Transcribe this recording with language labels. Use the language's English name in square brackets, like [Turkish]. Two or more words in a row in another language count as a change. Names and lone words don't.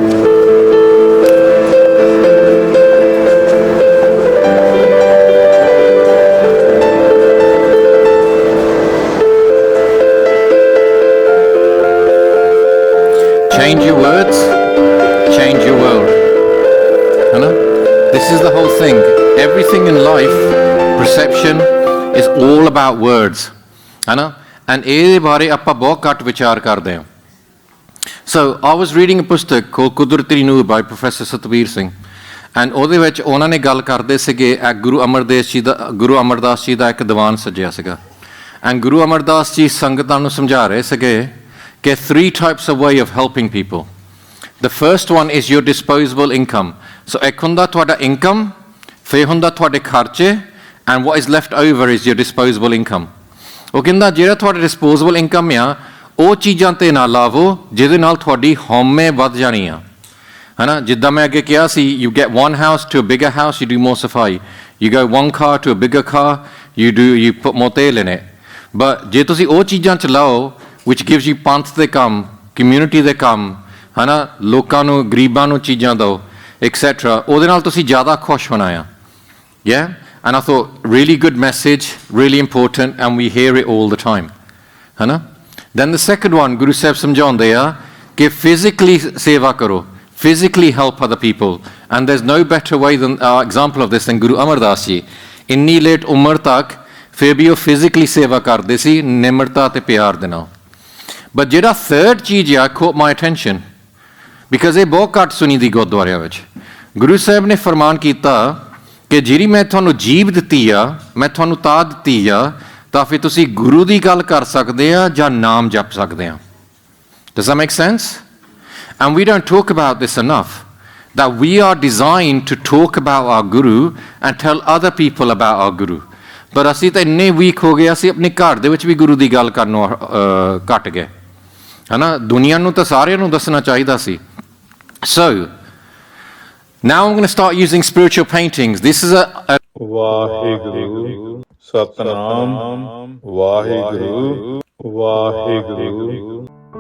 [English] Change your words, change your world. This is the whole thing. Everything in life, perception, is all about words. [Punjabi] And ਇਹਦੇ ਬਾਰੇ ਆਪਾਂ ਬਹੁਤ ਘੱਟ ਵਿਚਾਰ ਕਰਦੇ ਹਾਂ. [English] So I was reading a book called Kudrati Noor by Professor Satbir Singh. [Punjabi] And ਉਹਦੇ ਵਿੱਚ ਉਹਨਾਂ ਨੇ ਗੱਲ ਕਰਦੇ ਸੀਗੇ ਗੁਰੂ ਅਮਰਦਾਸ ਜੀ ਦਾ ਇੱਕ ਦੀਵਾਨ ਸੱਜਿਆ ਸੀਗਾ. And ਗੁਰੂ ਅਮਰਦਾਸ ਜੀ ਸੰਗਤਾਂ ਨੂੰ ਸਮਝਾ ਰਹੇ ਸੀਗੇ ਕਿ [English] 3 types of way of helping people. The first one is your disposable income. [Punjabi] So ਇੱਕ ਹੁੰਦਾ ਤੁਹਾਡਾ income, ਫਿਰ ਹੁੰਦਾ ਤੁਹਾਡੇ ਖਰਚੇ, [English] and what is left over is your disposable income. [Punjabi] ਉਹ ਕਹਿੰਦਾ ਜਿਹੜਾ ਤੁਹਾਡਾ disposable income ਆ ਉਹ ਚੀਜ਼ਾਂ ਤੇ ਨਾ ਲਾਵੋ ਜਿਹਦੇ ਨਾਲ ਤੁਹਾਡੀ ਹਉਮੈ ਵੱਧ ਜਾਣੀ ਆ. ਜਿੱਦਾਂ ਮੈਂ ਅੱਗੇ ਕਿਹਾ ਸੀ, [English] you get one house to a bigger house, you do more ਸਫਾਈ. You go one car to a bigger car, you put more ਤੇਲ in it. [Punjabi] But ਜੇ ਤੁਸੀਂ ਉਹ ਚੀਜ਼ਾਂ ਚ ਲਾਓ [English] which gives you [Punjabi] ਪੰਥ ਦੇ ਕੰਮ, community ਦੇ ਕੰਮ, ਲੋਕਾਂ ਨੂੰ ਗਰੀਬਾਂ ਨੂੰ ਚੀਜ਼ਾਂ ਦਿਓ, etc. ਉਹਦੇ ਨਾਲ ਤੁਸੀਂ ਜ਼ਿਆਦਾ ਖੁਸ਼ ਹੋਣਾ ਆ. [English] Yeah? And I thought, really good message, really important, and we hear it all the time. Then the second one, [Punjabi] Guru Sahib ਸਮਝਾਉਂਦੇ ਆ ਕਿ physically ਸੇਵਾ ਕਰੋ, [English] physically help other people. And there's no better way than example of this than Guru Amar Das ji. [Punjabi] ਇੰਨੀ ਲੇਟ ਉਮਰ ਤੱਕ ਫਿਰ ਵੀ ਉਹ physically ਸੇਵਾ ਕਰਦੇ ਸੀ ਨਿਮਰਤਾ ਤੇ ਪਿਆਰ ਦੇ ਨਾਲ. [English] But [Punjabi] ਜਿਹੜਾ third ਚੀਜ਼ ਆ [English] caught my attention. [Punjabi] Because ਇਹ ਬਹੁਤ ਘੱਟ ਸੁਣੀ ਦੀ ਗੁਰਦੁਆਰਿਆਂ ਵਿੱਚ. ਗੁਰੂ ਸਾਹਿਬ ਨੇ ਫਰਮਾਨ ਕੀਤਾ ਕਿ ਜਿਹੜੀ ਮੈਂ ਤੁਹਾਨੂੰ ਜੀਭ ਦਿੱਤੀ ਆ, ਮੈਂ ਤੁਹਾਨੂੰ ਤਾਂ ਦਿੱਤੀ ਆ ਤਾਂ ਫਿਰ ਤੁਸੀਂ ਗੁਰੂ ਦੀ ਗੱਲ ਕਰ ਸਕਦੇ ਆ ਜਾਂ ਨਾਮ ਜਪ ਸਕਦੇ ਆ. [English] Does that make sense? And we don't talk about this enough. That we are designed to talk about our Guru and tell other people about our Guru. [Punjabi] ਪਰ ਅਸੀਂ ਤਾਂ ਇੰਨੇ ਵੀਕ ਹੋ ਗਏ, ਅਸੀਂ ਆਪਣੇ ਘਰ ਦੇ ਵਿੱਚ ਵੀ ਗੁਰੂ ਦੀ ਗੱਲ ਕਰਨੋਂ ਘੱਟ ਗਏ. ਦੁਨੀਆ ਨੂੰ ਤਾਂ ਸਾਰਿਆਂ ਨੂੰ ਦੱਸਣਾ ਚਾਹੀਦਾ ਸੀ. [English] So, now I'm going to start using spiritual paintings. This is a [Punjabi] Vaheguru Satnam Vaheguru Vaheguru